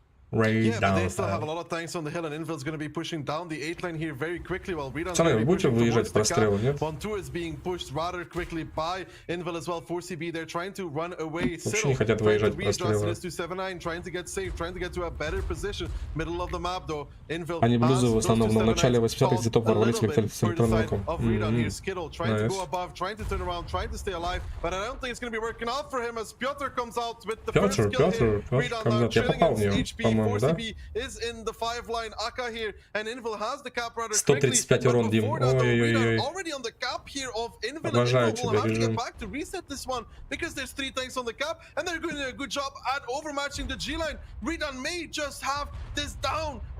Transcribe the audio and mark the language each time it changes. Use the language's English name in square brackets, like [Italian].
[English] But they still have a lot of tanks on the hill, and Invil's going to be pushing down the 8 line here very quickly while Redan's going to be pushing towards the cap. 1-2 is being pushed rather quickly by Invil as well. 4CB, they're trying to run away. Cyril trying to readjust this to 7-9, trying to get safe, trying to get to a better position. Middle of the map though, Invil [Russian] Они блюзы в основном на начале 80-х где-то ворвались с электронным оком. [English] Skittle trying to go above, trying to turn around, trying to stay alive, but I don't think it's going to be working out for him as Piotr comes out with the first kill here. Redan now chilling his HP. 4CB is in the 5-line Aka here, and Invil has the cap rather quickly. [Russian] 135 урон, Дим. Ой-ой-ой. [English] Already on the cap here of Invil, and Invil will have to get back to reset this one because there's 3 tanks on the cap, and they're doing a good job at overmatching the G line. Redan may just have this down.